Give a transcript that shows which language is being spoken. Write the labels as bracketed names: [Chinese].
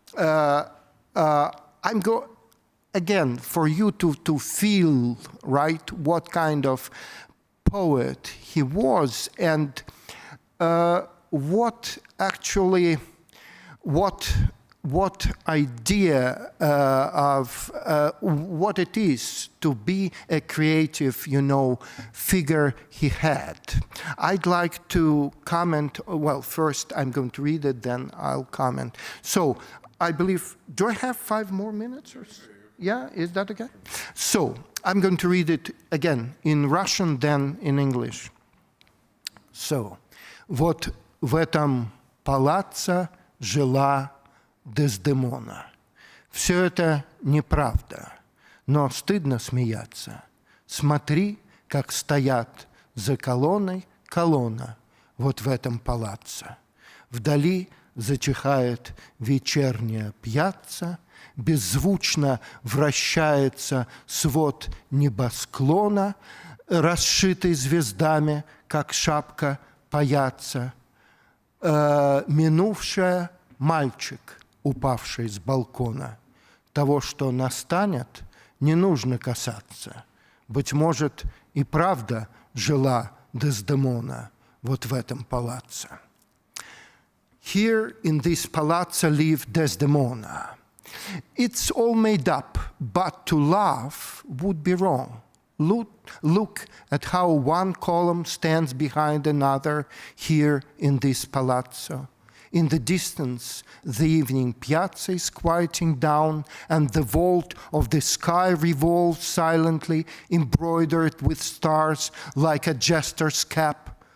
[English] I'm going, again, for you to feel, right, what kind of poet he was and what actually, what idea of what it is to be a creative, figure he had. I'd like to comment, well, first I'm going to read it, then I'll comment. So, I believe, do I have 5 more minutes? Or yeah, is that okay? So, I'm going to read it again in Russian, then in English. [Russian] So, вот в этом палаце жила Дездемона. Все это неправда, но стыдно смеяться. Смотри, как стоят за колонной колонна вот в этом палаце. Вдали зачихает вечерняя пьяцца, беззвучно вращается свод небосклона, расшитый звездами, как шапка паяца. Минувшая мальчик, упавший с балкона. Того, что настанет, не нужно касаться. Быть может, и правда жила Дездемона вот в этом палаце. [English] Here in this palazzo lived Desdemona. It's all made up, but to laugh would be wrong. Look at how one column stands behind another here in this palazzo. In the distance, the evening piazza is quieting down, and the vault of the sky revolves silently, embroidered with stars like a jester's cap.